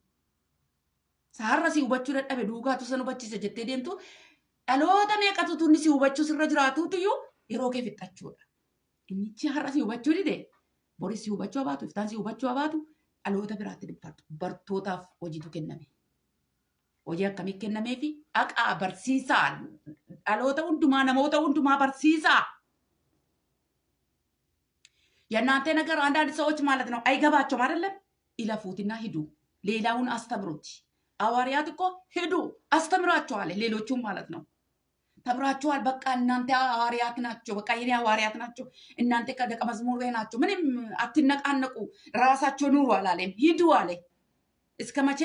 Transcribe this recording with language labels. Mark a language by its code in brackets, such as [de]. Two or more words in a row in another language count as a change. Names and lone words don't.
[om] Har'a si hubachuu dadhabe duukaatu san hubachiisa jettee deemtu dhaloota meeqatu tunni si hubachuu sirra jiraatuutiyyuu yeroo kee fixachuudha. Innichi har'a si hubachuu dide boris si hubachuu baatu iftaan si hubachuu baatu dhaloota biraatti dubbatu. Bartootaaf hojiitu kenname. Hojii akkamii kennameefi dhaqaa barsiisaa dhaloota hundumaa namoota hundumaa barsiisaa. [am] የእናንተ ነገር አንዳንድ ሰዎች ማለት ነው አይገባቸውም አይደለም? ይለፉትና ሂዱ ሌላውን አስተምሩት። ሐዋርያት እኮ ሂዱ አስተምራቸዋል። ሌሎቹም ማለት ነው ተብራቸዋል። በቃ እናንተ ሐዋርያት ናቸው፣ በቃ የኔ ሐዋርያት ናቸው፣ እናንተ ከደቀ መዝሙር ናቸው፣ ምንም አትነቃነቁ፣ ራሳቸው ኑሩ አላለም። ሂዱ አለ። እስከ መቼ?